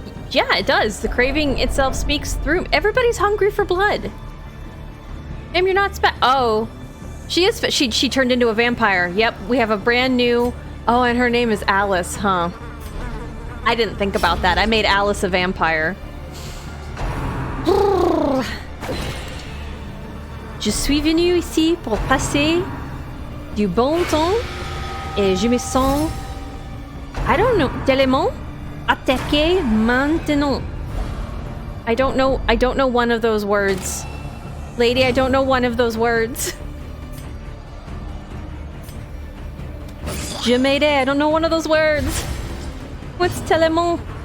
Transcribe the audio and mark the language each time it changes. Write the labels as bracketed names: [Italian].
[English] Yeah, it does. The craving itself speaks through. Everybody's hungry for blood. Damn, you're not oh. She is. She turned into a vampire. Yep, we have a brand new... Oh, and her name is Alice, huh? I didn't think about that. I made Alice a vampire. [French] Je suis venu ici pour passer du bon temps et je me sens... [English] I don't know. [French] Tellement attaqué maintenant. [English] I don't know one of those words. Lady, I don't know one of those words. [French] Je m'aide. [English] I don't know one of those words. What's tellement?